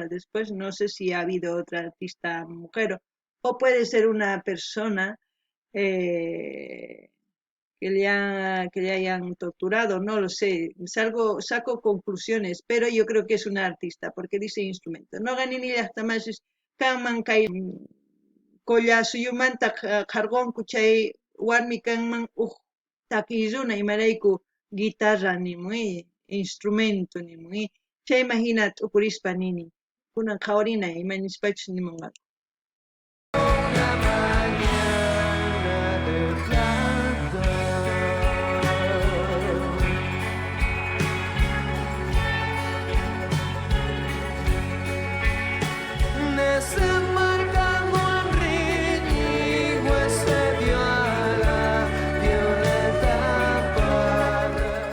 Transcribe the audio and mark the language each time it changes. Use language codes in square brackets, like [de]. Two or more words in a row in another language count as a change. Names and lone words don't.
[es] Después no sé si ha habido otra artista mujer, o puede ser una persona que le hayan torturado, no lo sé, saco conclusiones, pero yo creo que es una artista, porque dice instrumento. No gané ni hasta más, [qu] kanman kay kolla suyumanta qarqonku chay warmi kanman takiyuna imarayku guitarra nimun instrumento nimun chay imagina t'ukurispa nini kunan qhawarina imanispachus nimunqa. [es] Una mañana de plata desembarcando en Riñigüe se dio a la Violeta Parra.